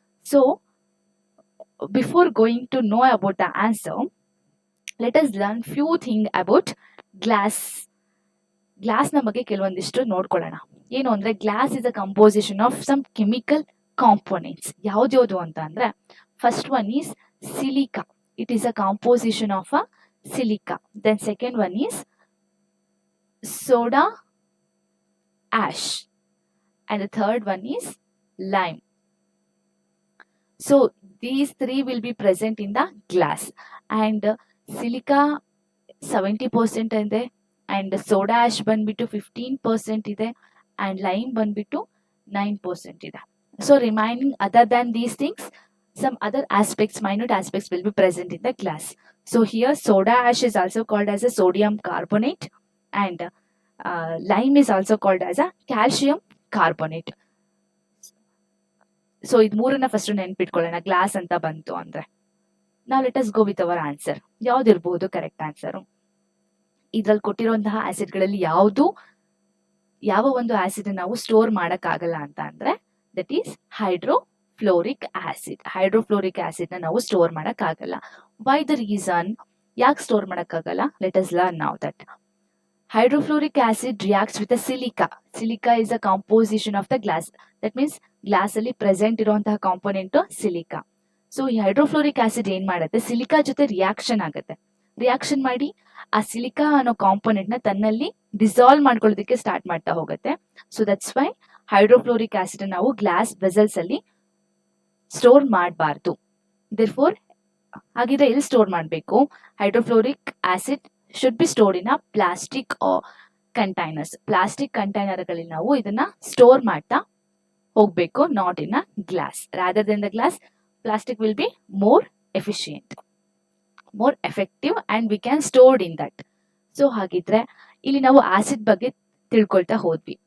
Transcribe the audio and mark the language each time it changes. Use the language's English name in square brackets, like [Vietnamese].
[English] So before going to know about the answer, let us learn few thing about glass. [Kannada] ಗ್ಲಾಸ್ನ ಬಗ್ಗೆ ಕೆಲವೊಂದಿಷ್ಟು ನೋಡ್ಕೊಳ್ಳೋಣ. ಏನು ಅಂದ್ರೆ [English] Glass is a composition of some chemical components. [Kannada] ಯಾವ್ದ್ಯಾವ್ದು ಅಂತ ಅಂದ್ರೆ [English] First one is silica. It is a composition of a silica. Then second one is soda ash and the third one is lime. So these three will be present in the glass and silica 70% ಇದೆ and soda ash [Kannada] ಬಂದ್ಬಿಟ್ಟು 15% ಇದೆ [English] and lime [Kannada] ಬಂದ್ಬಿಟ್ಟು 9% ಇದೆ. [English] So remaining other than these things, some other aspects, minute aspects will be present in the glass. So here soda ash is also called as a sodium carbonate and lime is also called as a calcium carbonate. [Kannada] So ಇದು ಮೂರನ್ನ first ನೆನ್ಪಿಟ್ಕೊಳ್ಳೋಣ glass ಅಂತ ಬಂತು ಅಂದ್ರೆ. ನಾವು [English] Let us go with our answer. [Kannada] ಯಾವ್ದಿರ್ಬೋದು correct answer? ಇದ್ರಲ್ಲಿ ಕೊಟ್ಟಿರುವಂತಹ ಆಸಿಡ್ಗಳಲ್ಲಿ ಯಾವ ಒಂದು acid ನಾವು ಸ್ಟೋರ್ ಮಾಡಕ್ ಆಗಲ್ಲ ಅಂತ ಅಂದ್ರೆ ದಟ್ ಈಸ್ ಹೈಡ್ರೋಫ್ಲೋರಿಕ್ ಆಸಿಡ್. ಹೈಡ್ರೋಫ್ಲೋರಿಕ್ ಆಸಿಡ್ ನ ನಾವು ಸ್ಟೋರ್ ಮಾಡಕ್ ಆಗಲ್ಲ. [English] Why the reason? [Kannada] ಯಾಕೆ ಸ್ಟೋರ್ ಮಾಡಕ್ ಆಗಲ್ಲ? [English] Let us learn now that. Hydrofluoric acid reacts with a silica. Silica is a composition of the glass. That means glass ಅಲ್ಲಿ present ಇರುವಂತಹ component silica. [Kannada] So ಈ ಹೈಡ್ರೋಫ್ಲೋರಿಕ್ ಆಸಿಡ್ ಏನ್ ಮಾಡುತ್ತೆ, ಸಿಲಿಕಾ ಜೊತೆ reaction ಆಗುತ್ತೆ. ರಿಯಾಕ್ಷನ್ ಮಾಡಿ ಆ ಸಿಲಿಕಾ ಅನ್ನೋ ಕಾಂಪೋನೆಂಟ್ ನ ತನ್ನಲ್ಲಿ ಡಿಸಾಲ್ವ್ ಮಾಡ್ಕೊಳ್ಳೋದಕ್ಕೆ ಸ್ಟಾರ್ಟ್ ಮಾಡ್ತಾ ಹೋಗುತ್ತೆ. ಸೊ ದಟ್ಸ್ ವೈ ಹೈಡ್ರೋಫ್ಲೋರಿಕ್ ಆಸಿಡ್ ನಾವು ಗ್ಲಾಸ್ ವೆಸಲ್ಸ್ ಅಲ್ಲಿ ಸ್ಟೋರ್ ಮಾಡಬಾರ್ದು. ದೇರ್ಫೋರ್ ಹಾಗಿದ್ರೆ ಎಲ್ಲಿ ಸ್ಟೋರ್ ಮಾಡಬೇಕು? [English] Hydrofluoric acid should be stored in a plastic or containers. [Kannada] Plastic ಕಂಟೈನರ್ಗಳಲ್ಲಿ ನಾವು ಇದನ್ನ ಸ್ಟೋರ್ ಮಾಡ್ತಾ ಹೋಗ್ಬೇಕು, [English] Not in a glass. Rather than the glass, plastic will be more efficient, more effective and we can stored in that. [Kannada] So ಹಾಗಿದ್ರೆ ಇಲ್ಲಿ ನಾವು acid ಬಗ್ಗೆ ತಿಳ್ಕೊಳ್ತಾ ಹೋದ್ವಿ.